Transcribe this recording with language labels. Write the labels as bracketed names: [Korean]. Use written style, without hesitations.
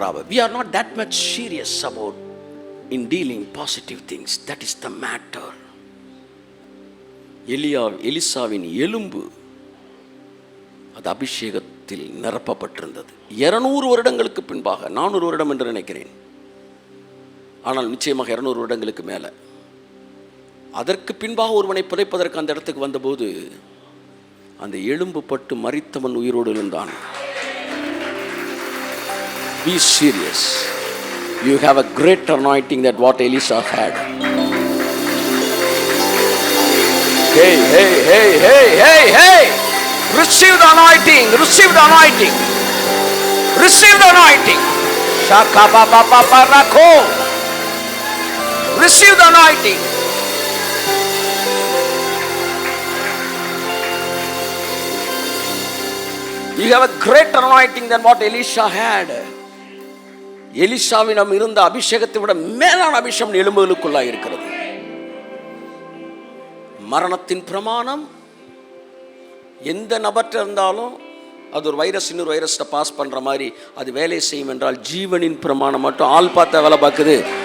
[English] We are not that much serious about in dealing positive things. That is the matter. [Tamil] எலிசாவின் எலும்பு அது அபிஷேகத்தில் நிரப்பப்பட்டிருந்தது. 200 வருடங்களுக்கு பின்பாக, 400 வருடம் என்று நினைக்கிறேன், ஆனால் நிச்சயமாக 200 வருடங்களுக்கு மேலே, அதற்கு பின்பாக ஒருவனை புதைப்பதற்கு அந்த இடத்துக்கு வந்தபோது அந்த எலும்பு பட்டு மரித்தவன் உயிரோடு இருந்தான். [English] Be serious. You have a great anointing that what Elisha had. Hey, hey, hey, hey, hey, hey! Receive the anointing, receive the anointing, receive the anointing. Shaka ba ba ba ba rako. Receive the anointing. You have a greater anointing than what Elisha had. [Tamil] எலிசாவிடம் இருந்த அபிஷேகத்தை விட மேலான அபிஷேகம் எலும்புகளுக்குள்ளாக இருக்கிறது. மரணத்தின் பிரமாணம் எந்த நபர்கிட்ட இருந்தாலும் அது ஒரு வைரஸ் இன்னொரு வைரஸை பாஸ் பண்ணுற மாதிரி அது வேலை செய்யும் என்றால், ஜீவனின் பிரமாணம் மட்டும் ஆள் பார்த்தா வேலை பார்க்குது.